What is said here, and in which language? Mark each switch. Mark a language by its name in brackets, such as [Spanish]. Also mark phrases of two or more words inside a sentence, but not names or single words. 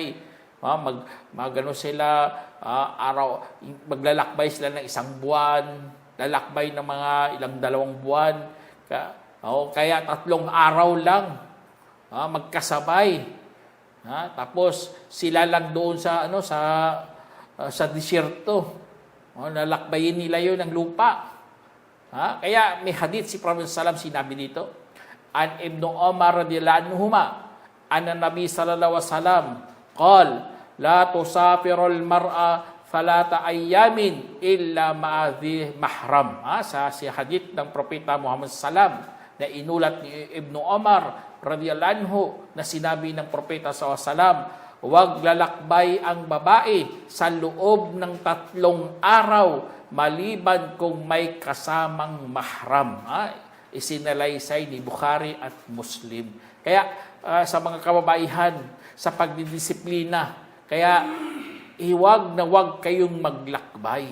[Filipino] Magano sila, maglalakbay sila ng 1 buwan, lalakbay ng mga ilang 2 buwan, kaya 3 araw lang, magkasabay. Tapos sila lang doon sa disyerto. Lalakbayin nila yun ng lupa. Kaya may hadith si Prophet sallam sinabi dito, [Arabic] عن ابن عمر رضي الله عنهما أن النبي صلى الله عليه وسلم قال لا تسافر المرأة ثلاثة أيام إلا مع ذي محرم. [Filipino] Sa hadith ng Propeta Muhammad sallam na inulat ni Ibn Umar [Arabic] رضي الله عنه [Filipino] na sinabi ng Propeta [Arabic] صلى الله عليه وسلم, [Filipino] huwag lalakbay ang babae sa loob ng 3 araw maliban kung may kasamang mahram. Isinalaysay ni Bukhari at Muslim. Kaya sa mga kababaihan, sa pagdidisiplina, kaya huwag kayong maglakbay.